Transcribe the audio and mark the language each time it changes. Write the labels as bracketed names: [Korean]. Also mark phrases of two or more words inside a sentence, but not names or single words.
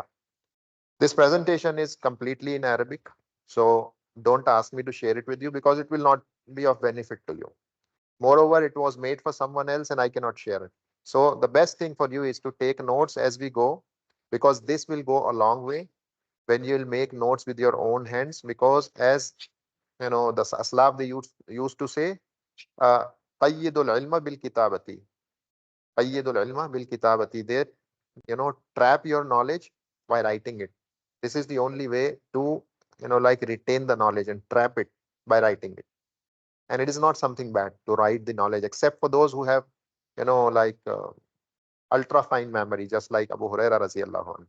[English] This presentation is completely in Arabic, so don't ask me to share it with you because it will not be of benefit to you. Moreover, it was made for someone else and I cannot share it. So the best thing for you is to take notes as we go, because this will go a long way when you'll make notes with your own hands. Because as you know, the Aslaf, they used to say, [Arabic] uh, قيدوا العلم بالكتابة. قيدوا العلم بالكتابة. [English] They, trap your knowledge by writing it. This is the only way to, like retain the knowledge and trap it by writing it. And it is not something bad to write the knowledge, except for those who have, like ultra fine memory, just like Abu Huraira [Arabic] رضي الله عنه.